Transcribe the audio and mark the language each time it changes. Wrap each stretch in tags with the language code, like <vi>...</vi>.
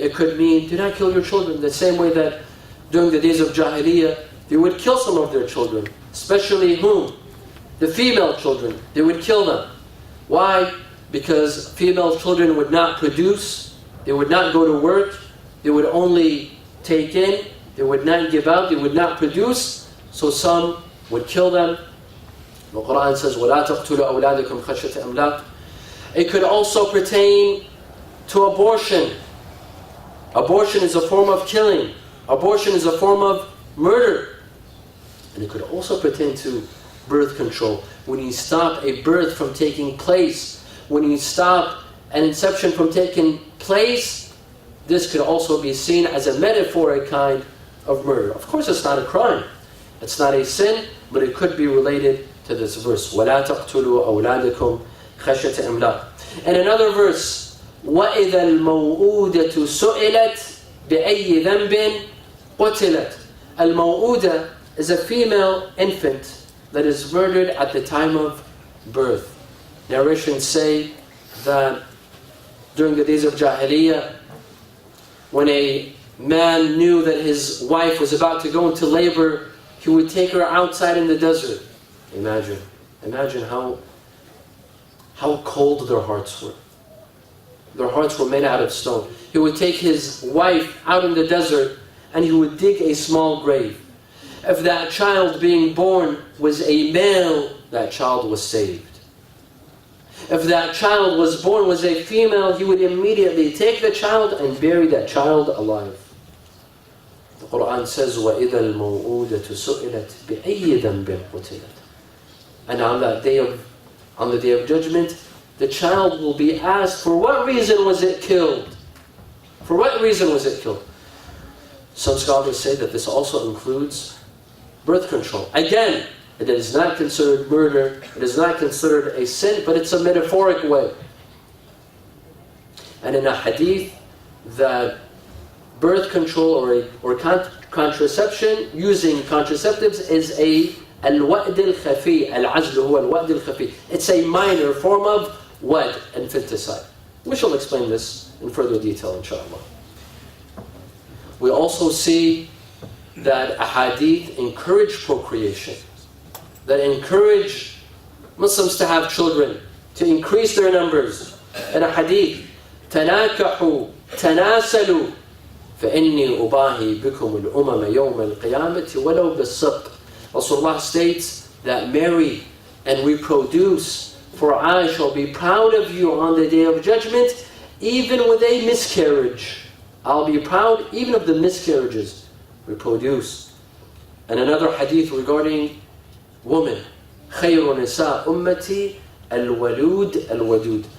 <en>It could mean, do not kill your children, the same way that during the days of Jahiliyyah, they would kill some of their children, especially whom? The female children. They would kill them. Why? Because female children would not produce, they would not go to work, they would only take in, they would not give out, they would not produce, so some would kill them. The Quran says,</en> <ar>وَلَا تَقْتُلُوا أَوْلَادَكُمْ خَشْيَةَ إِمْلَاقٍ.</ar> <en>It could also pertain to abortion. Abortion is a form of killing. Abortion is a form of murder. And it could also pertain to birth control. When you stop a birth from taking place, when you stop an inception from taking place, this could also be seen as a metaphoric kind of murder. Of course, it's not a crime. It's not a sin, but it could be related to this verse.</en> <ar>وَلَا تَقْتُلُوا أَوْلَادَكُمْ خَشْيَةَ إِمْلَاقٍ.</ar> <en>And another verse,</en> <ar>وَإِذَا الْمَوْءُودَةُ سُئِلَتْ بِأَيِّ ذَنْبٍ قُتِلَتْ.</ar> <en>Al-Maw'uda is a female infant that is murdered at the time of birth. Narrations say that during the days of Jahiliyyah, when a man knew that his wife was about to go into labor, he would take her outside in the desert. Imagine how cold their hearts were. Their hearts were made out of stone. He would take his wife out in the desert and he would dig a small grave. If that child being born was a male, that child was saved. If that child was born was a female, he would immediately take the child and bury that child alive. The Quran says,</en> <ar>وَإِذَا الْمَوْءُودَةُ سُئِلَتْ بِأَيِّ ذَنْبٍ قُتِلَتْ.</ar> <en>And on the day of judgment, the child will be asked, for what reason was it killed? For what reason was it killed? Some scholars say that this also includes birth control. Again, it is not considered murder, it is not considered a sin, but it's a metaphoric way. And in a hadith, that birth control or contraception, using contraceptives, is a</en> <ar>al-wa'd al-khafi, al-azl huwa al-wa'd al-khafi.</ar> <en>It's a minor form of wad, infanticide. We shall explain this in further detail, inshallah. We also see that ahadith encourage procreation, that encourage Muslims to have children, to increase their numbers. In a hadith,</en> <ar>تَنَاكَحُوا تَنَاسَلُوا فَإِنِّي أُبَاهِي بِكُمُ الْأُمَمَ يَوْمَ الْقِيَامَةِ وَلَوْ بِالصِّدْقِ.</ar> <en>Rasulullah states that marry and reproduce, for I shall be proud of you on the day of judgment, even with a miscarriage. I'll be proud even of the miscarriages. Reproduce. And another hadith regarding women,</en> <ar>خَيْرُ نِسَاء أُمَّتِي الْوَلُودِ الْوَدُودِ.</ar>